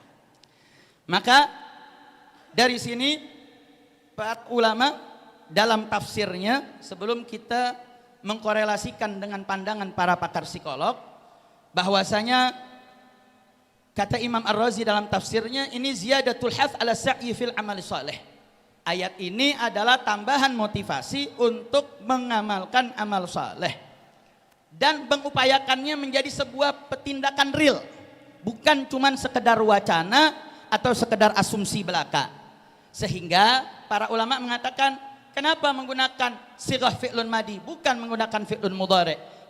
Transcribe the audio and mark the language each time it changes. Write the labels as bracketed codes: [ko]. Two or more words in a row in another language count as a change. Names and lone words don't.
[id] Maka dari sini para ulama dalam tafsirnya, sebelum kita mengkorelasikan dengan pandangan para pakar psikolog, bahwasanya kata Imam Ar-Razi dalam tafsirnya, ini [ar] زيادة الحث على السعي في العمل الصالح. [id] Ayat ini adalah tambahan motivasi untuk mengamalkan amal saleh dan mengupayakannya menjadi sebuah tindakan real, bukan cuman sekedar wacana atau sekedar asumsi belaka. Sehingga para ulama mengatakan, kenapa menggunakan [ar] صيغة فعل ماضي [id] bukan menggunakan [ar] فعل مضارع'?